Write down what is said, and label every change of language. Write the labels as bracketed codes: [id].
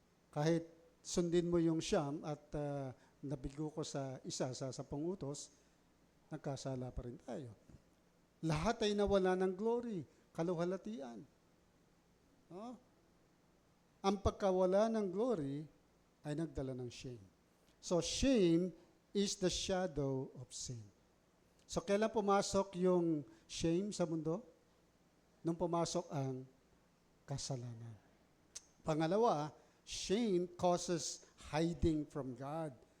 [tl] Kahit sundin mo yung siyam at nabigo ko sa isa sa 10 utos, nagkasala pa rin tayo. Lahat ay nawala ng glory, kaluhalatian. Ang pagkawala ng glory ay nagdala ng shame. [en] So shame is the shadow of sin. [tl] So kailan pumasok yung shame sa mundo? Nung pumasok ang kasalanan. [en] Pangalawa, shame causes hiding from God.